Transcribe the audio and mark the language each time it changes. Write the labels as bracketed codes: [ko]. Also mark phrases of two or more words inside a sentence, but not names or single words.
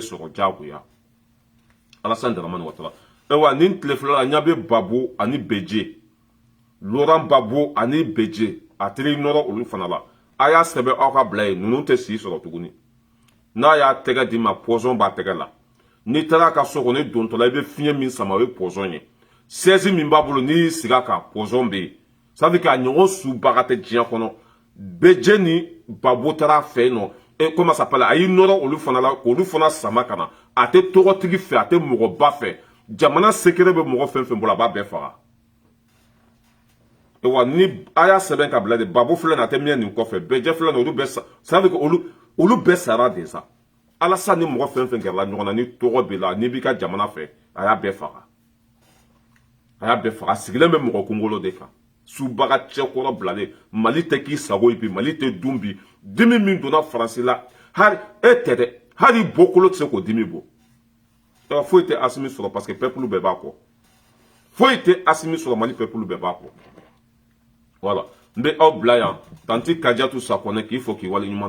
[bm] sɔrɔ jagoya Alassane Dramane Ouattara wa nin tile fila la ɲa bɛ Babo ani Beje Laurent Babo ani Beje a teri nɔrɔ olu fana la a y'a sɛbɛn aw ka bila ye ninnu tɛ si sɔrɔ tuguni n'a y'a tɛgɛ d'i ma poison b'a tɛgɛ la n'i taara ka so kɔnɔ dontɔ la i bɛ fiɲɛ min sama o ye poison ye siège min b'a bolo n'i y'i sigi a kan poison bɛ yen [fr] ça veut dire que [bm] a ɲɔgɔn subaga tɛ diɲɛ kɔnɔ Beje ni Babo taara fɛ yen nɔ [fr] et comment ça s'appelle [bm] a y'i nɔrɔ olu fana la k'olu fana sama ka na a tɛ tɔgɔtigi fɛ a tɛ mɔgɔba fɛ jamana secret bɛ mɔgɔ fɛn fɛn bolo a b'a bɛɛ faga wa ni a y'a sɛbɛn ka bila de Babo filɛ nin a tɛ miɲɛ nin kɔfɛ Beje filɛ nin olu bɛɛ sa [fr] ça veut dire que [bm] olu bɛɛ sara de sa Alassane ni mɔgɔ fɛn fɛn gɛrɛla ɲɔgɔn na ni tɔgɔ b'i la n'i b'i ka jamana fɛ a y'a bɛɛ faga a sigilen bɛ mɔgɔ kunkolo de kan subaga cɛkɔrɔ bilalen Mali tɛ k'i sago ye bi Mali tɛ dun bi dimi min donna Faransi la hali e tɛ dɛ hali bɔkolo tɛ se k'o dimi bɔ foyi tɛ Assimi sɔrɔ [fr] parce que [bm] peuple bɛɛ b'a kɔ foyi tɛ Assimi sɔrɔ Mali peuple bɛɛ b'a kɔ voilà n bɛ aw bila yan tanti Kadiatou Sakɔnɛ k'i fɔ k'i waleɲuman